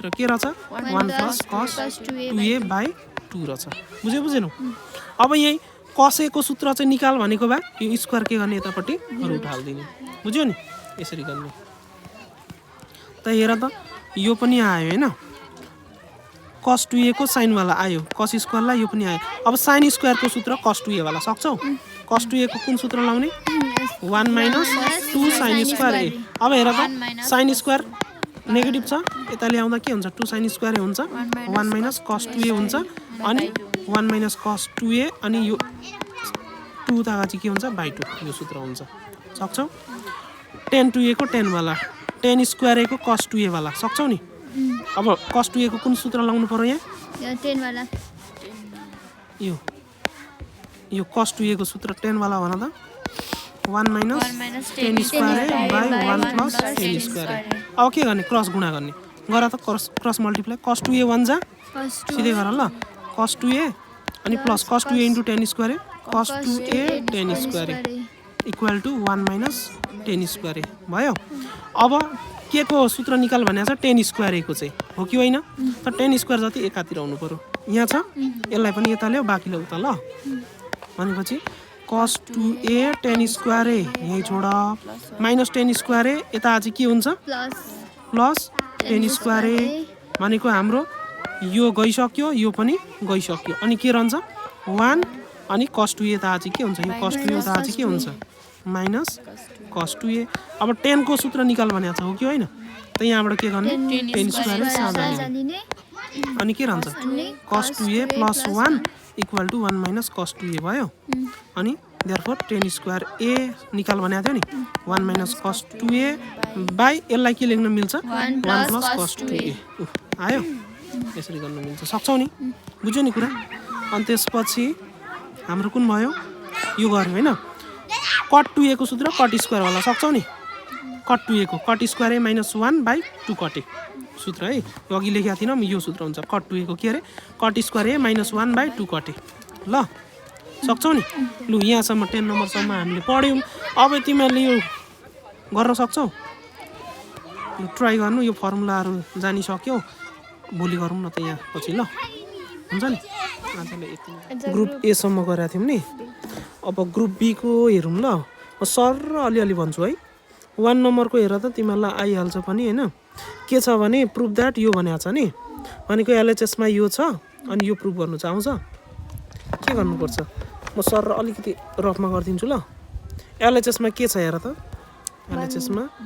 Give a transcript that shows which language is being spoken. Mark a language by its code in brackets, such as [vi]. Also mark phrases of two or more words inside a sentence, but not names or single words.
[ne] सूत्र के रहेछ 1 + cos 2a / 2 रहेछ बुझेनौ अब यही cos A को सूत्र चाहिँ निकाल भनेको भए यो स्क्वायर के गर्ने यतापट्टि रुट हाल्दिने बुझ्यौ नि यसरी गर्ने त हेर त यो पनि आयो हैन cos 2a को sin वाला आयो cos स्क्वायर ला यो पनि आयो अब sin स्क्वायर को सूत्र cos 2a वाला सक्छौ cos 2a को कुन सूत्र लाउने 1 - 2 sin स्क्वायर a अब हेर त sin स्क्वायर नेगेटिभ छ यता ल्याउँदा के हुन्छ 2 sin स्क्वायर हुन्छ 1 - cos 2a हुन्छ अनि 1 - cos 2a अनि यो 2 तागा चाहिँ के हुन्छ बाइ 2 यो सूत्र हुन्छ सक्छौ tan 2a को tan वाला tan स्क्वायर a को cos 2a वाला सक्छौ नि अब cos 2a को कुन सूत्र लाउनु पर्यो यहाँ यो 10 वाला यो cos 2a को सूत्र 10 वाला भन त 1 - tan स्क्वायर a by 1 + tan स्क्वायर a अब के गर्ने क्रस गुणा गर्ने गर त [en] cross multiply [ne] cos 2a 1 जा सिधै गर ल cos 2a अनि प्लस cos 2a * tan स्क्वायर a cos 2a tan स्क्वायर a [en] equal to [ne] 1 - tan स्क्वायर a भयो अब के को सूत्र निकाल भनेको छ tan स्क्वायर a को चाहिँ हो कि होइन त tan स्क्वायर जति एकातिर आउनु पर्यो यहाँ छ यसलाई पनि यता ल्याऊ बाँकी ल्याऊ त ल भनेपछि cos 2a tan स्क्वायर a यही छोड माइनस tan स्क्वायर a यता चाहिँ के हुन्छ प्लस tan स्क्वायर a भनेको हाम्रो यो गइसक्यो यो पनि गइसक्यो अनि के रहन्छ 1 अनि cos 2a यता चाहिँ के हुन्छ यो cos 2a यता चाहिँ के हुन्छ माइनस cos 2a अब tan को सूत्र निकाल भनेको छ हो कि होइन त यहाँबाट के गर्ने tan स्क्वायर साझा लिने अनि के रहन्छ cos 2a + 1 [en] equal to [ne] 1 - cos 2a भयो अनि देयरफोर tan स्क्वायर a निकाल भनेको थियो नि 1 - cos 2a बाइ यसलाई के लेख्न मिल्छ 1 + cos 2a आयो यसरी गर्न मिल्छ सक्छौ नि बुझ्यौ नि कुरा अनि त्यसपछि हाम्रो कुन भयो यो गर्यो हैन cot 2a को सूत्र cot स्क्वायर वाला सक्छौ नि cot 2a को cot स्क्वायर a - 1 / 2 cot a सूत्र है यो अघि लेखेको थिएन म यो सूत्र हुन्छ cot 2a को के अरे cot स्क्वायर a - 1 / 2 cot a ल सक्छौ नि लु यहाँसम्म 10 नम्बरसम्म हामीले पढ्यौं अब तिमीहरूले यो गर्न सक्छौ लु ट्राई गर्नु यो फर्मुलाहरु जानिसक्यौ भोलि गरौँ न त यहाँ पछि ल हुन्छ नि आजले यति [en] group A [ne] सम्म गरेका थियौं नि अब [en] group B [ne] को हेरौँ ल म सर अलिअलि भन्छु है 1 नम्बरको हेर त तिमीलाई आइहाल्छ पनि हैन के छ भने [en] proof that [ne] यो भनेको छ नि भनेको एलएचएस मा यो छ अनि यो प्रुफ गर्नु चाहन्छ के गर्नु पर्छ म सर अलिकति रफमा गर्दिन्छु ल एलएचएस मा के छ हेर त एलएचएस मा